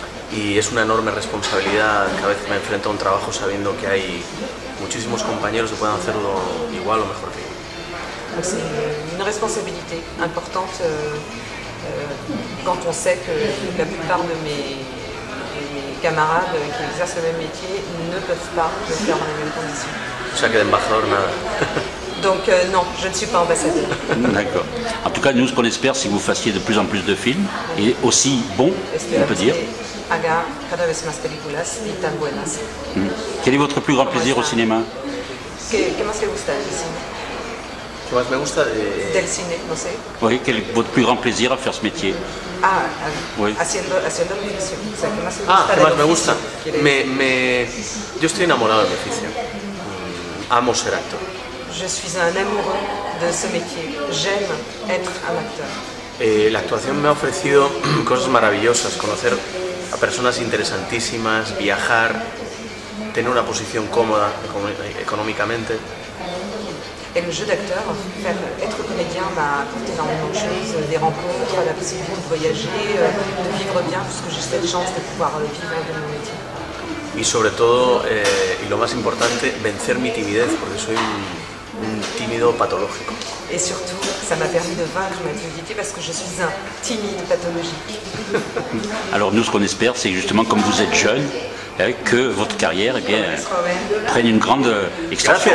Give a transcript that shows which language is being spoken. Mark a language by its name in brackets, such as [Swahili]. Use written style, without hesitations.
[Spanish] Y es una enorme responsabilidad cada vez que me enfrento a un trabajo sabiendo que hay muchísimos compañeros que pueden hacerlo igual o mejor que yo. [French] Donc c'est une responsabilité importante quand on sait que la plupart de mes camarades qui exercent le même métier ne peuvent pas le faire dans les mêmes conditions. [Spanish] O sea que de embajador nada. [French] Donc non, je ne suis pas ambassadeur. D'accord. En tout cas, nous, ce qu'on espère, c'est que vous fassiez de plus en plus de films, et aussi bons, on peut dire. [Spanish] Haga cada vez más películas y tan buenas. [French] Quel est votre plus grand plaisir au cinéma? [Spanish] ¿Qué más le gusta del cine? ¿Qué más me gusta? Del cine, no sé. [French] Oui, quel est votre plus grand plaisir à faire ce métier? [Spanish] Oui. Haciendo el oficio. O sea, ¿qué más le gusta? ¿Qué más me gusta? Yo estoy enamorado de mi oficio. Amo ser actor. [French] Je suis un amoureux de ce métier. J'aime être un acteur. [Spanish] La actuación me ha ofrecido cosas maravillosas, conocer a personas interesantísimas, viajar, tener una posición cómoda económicamente. [French] Et le jeu d'acteur, être comédien m'a apporté énormément de choses, des rencontres, la possibilité de voyager, de vivre bien, puisque j'ai cette chance de pouvoir vivre de mon métier. [Spanish] Y sobre todo, y lo más importante, vencer mi timidez, porque soy un tímido patológico. [French] Et surtout, ça m'a permis de vaincre ma timidité parce que je suis un timide pathologique. Alors nous, ce qu'on espère, c'est justement, comme vous êtes jeune, que votre carrière prenne une grande extension.